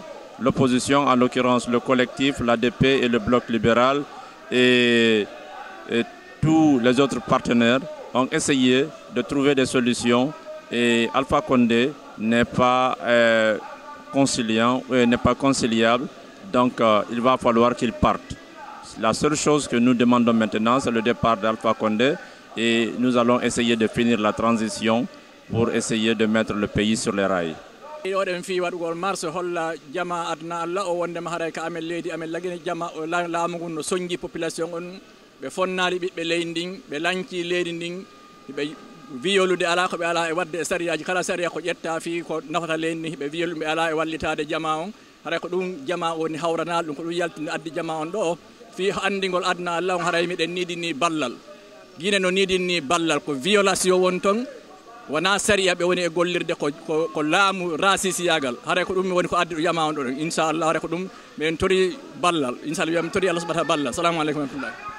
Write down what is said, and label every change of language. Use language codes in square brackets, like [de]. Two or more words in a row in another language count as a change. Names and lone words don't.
[fr] L'opposition, en l'occurrence le collectif, l'ADP et le bloc libéral et tous les autres partenaires ont essayé de trouver des solutions et Alpha Condé n'est pas conciliant, n'est pas conciliable, donc il va falloir qu'il parte. La seule chose que nous demandons maintenant, c'est le départ d'Alpha Condé et nous allons essayer de finir la transition pour essayer de mettre le pays sur les rails. [ff] oɗen fi waɗugol marche holla jama adna Allah o wondema haray ka amen leydi amen lagine jama laamu ngun no soñgi population on ɓe fonnali ɓiɓɓe leydi ndin ɓe lanci leydi ndin ɓe wiyolude ala ko ɓe ala e wadde e sariyaji kala sariya ko ƴetta fi ko nafata leydi ndi ɓe wiyolu ɓe ala e wallitade jama on hara ko ɗum jama woni hawrana ɗum ko ɗum yaltinde addi jama on ɗo fi andigol adna Allah on haray miɗen niɗini ballal Guinée no niɗinni ballal ko violation won ton wona sariya ɓe woni e gollirde ko laamu rasisiyagal haray ko ɗum woni ko addi ɗo jama on ɗo ɗon inchallah haray ko ɗum min tori ballal inchallah wiyami tori [ar] الله سبحانه [ff] ballal [ar] السلام عليكم ورحمة الله